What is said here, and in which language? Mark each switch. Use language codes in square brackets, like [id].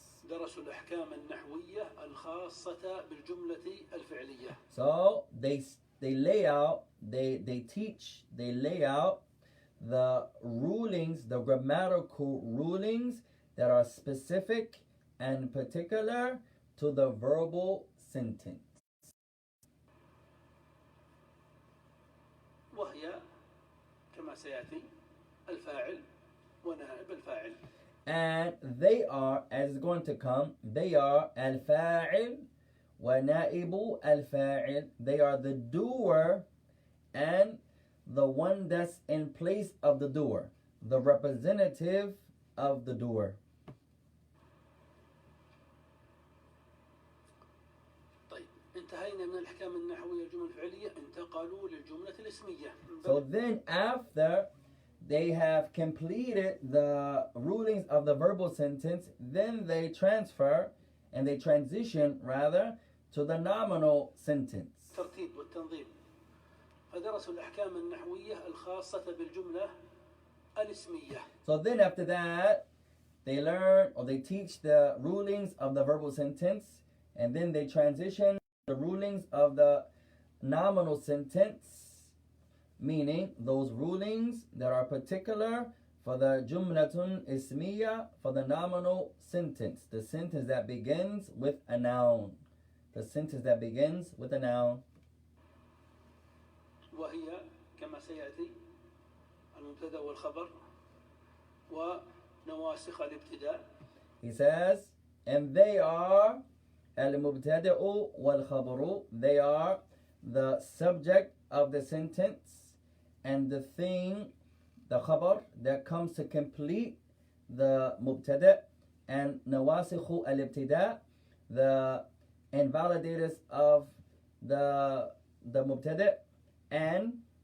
[ar] درسوا الأحكام النحوية الخاصة بالجملة الفعلية. [en] So they lay out, they lay out the rulings, the grammatical rulings that are specific and particular to the verbal sentence. [ar] وهي كما سيأتي الفاعل ونائب الفاعل. [en] And they are, as is going to come, they are [ar] al-fa'il wa na'ibu al-fa'il. [en] They are the doer and the one that's in place of the doer, the representative of the doer. [ar] طيب انتهينا من الأحكام النحوية الجمل الفعلية انتقلوا للجملة الاسمية. [en] So then after they have completed the rulings of the verbal sentence, then they transfer and they transition rather to the nominal sentence. [ar] الترتيب والتنظيم. فدرسوا الأحكام النحوية الخاصة بالجملة الاسمية. [en] So then after that, they learn or they teach the rulings of the verbal sentence, and then they transition the rulings of the nominal sentence. meaning those rulings that are particular for the jumlatun ismiya, for the nominal sentence, the sentence that begins with a noun, the sentence that begins with a noun. [ar] وهي كما سيأتي المبتدأ والخبر ونواسخ الابتداء. [en] He says, and they are [ar] al-mubtada'u wal-khabaru, [en] they are the subject of the sentence and the thing, the khabar, that comes to complete the mubtada', and [ar] nawasikhu al-ibtida', [en] the invalidators of the mubtada', and